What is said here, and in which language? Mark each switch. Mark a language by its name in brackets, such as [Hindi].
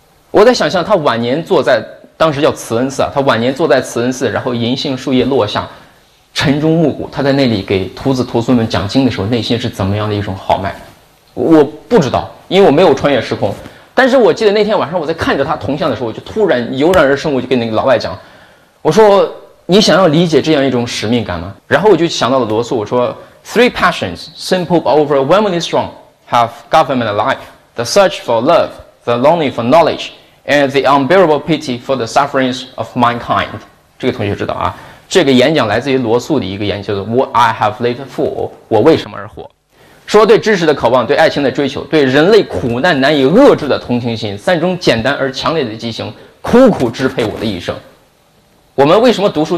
[Chinese] 我在想象他晚年坐在当时叫慈恩寺啊，他晚年坐在慈恩寺，然后银杏树叶落下，晨钟暮鼓，他在那里给徒子徒孙们讲经的时候，内心是怎么样的一种豪迈，我不知道，因为我没有穿越时空。但是我记得那天晚上我在看着他铜像的时候，我就突然油然而生，我就跟那个老外讲，我说你想要理解这样一种使命感吗？然后我就想到了罗素，我说 [English] Three passions, simple but overwhelmingly strong, have governed life: the search for love, the longing for knowledge, and the unbearable pity for the sufferings of mankind. [Chinese] 这个同学知道啊，这个演讲来自于罗素的一个演讲，叫做 [English] What I have lived for, [Chinese] 我为什么而活，说对知识的渴望，对爱情的追求，对人类苦难难以遏制的同情心，三种简单而强烈的激情苦苦支配我的一生。我们为什么读书？